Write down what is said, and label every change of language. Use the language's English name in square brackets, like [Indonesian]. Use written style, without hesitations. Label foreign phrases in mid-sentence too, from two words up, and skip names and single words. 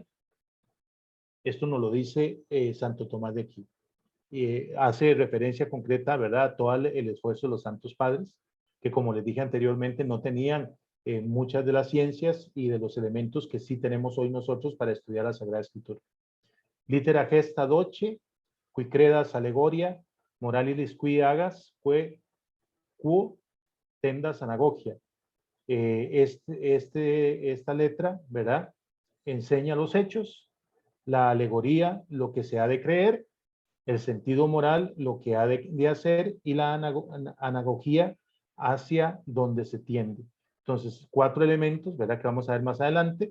[Spanish] Esto nos lo dice Santo Tomás de Aquino. Hace referencia concreta, ¿verdad?, a todo el esfuerzo de los santos padres, que como les dije anteriormente, no tenían muchas de las ciencias y de los elementos que sí tenemos hoy nosotros para estudiar la Sagrada Escritura. [Latin] Litera gesta doce, qui credas allegoria, moralis qui agas, quo tendas anagogia. [Spanish] Esta letra, ¿verdad?, enseña los hechos, la alegoría, lo que se ha de creer, el sentido moral, lo que ha de hacer, y la anagogía hacia donde se tiende. Entonces, 4 elementos, ¿verdad?, que vamos a ver más adelante.